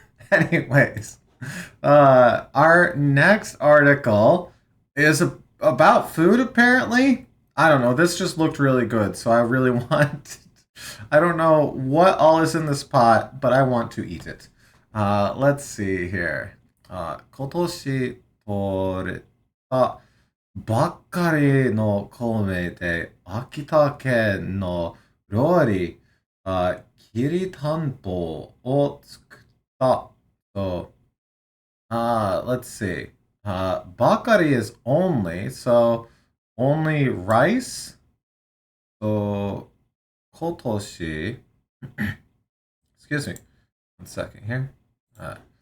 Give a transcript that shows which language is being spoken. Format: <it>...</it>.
<en>Anyways, our next article is about food, apparently. I don't know. This just looked really good, so I really want. I don't know what all is in this pot, but I want to eat it. Let's see here.</en> <ja>今年取れたばっかりの米で秋田県の料理、きりたんぽを作った。</ja> <en>So, let's see. Bakari is only, so only rice. So, kotoshi. Excuse me. 1 second here.</en>